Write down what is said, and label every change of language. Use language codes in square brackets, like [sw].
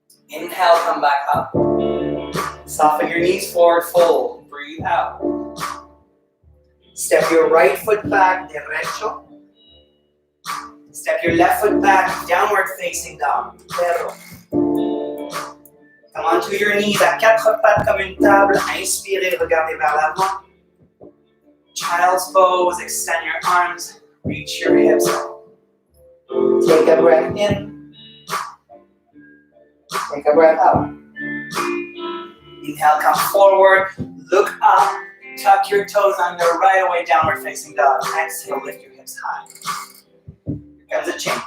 [en] Inhale, come back up. Soften your knees, forward fold. Breathe out. Step your right foot back, derecho. Step your left foot back, downward facing dog. [es] Perro. [en] Come onto your knees [fr] à quatre pattes comme une table. Inspirez, regardez vers l'avant. [en] Child's pose, extend your arms, reach your hips up. Take a breath in. Take a breath out. Inhale, come forward, look up. Tuck your toes under, right away, downward facing dog. Exhale, lift your hips high. Here comes a change.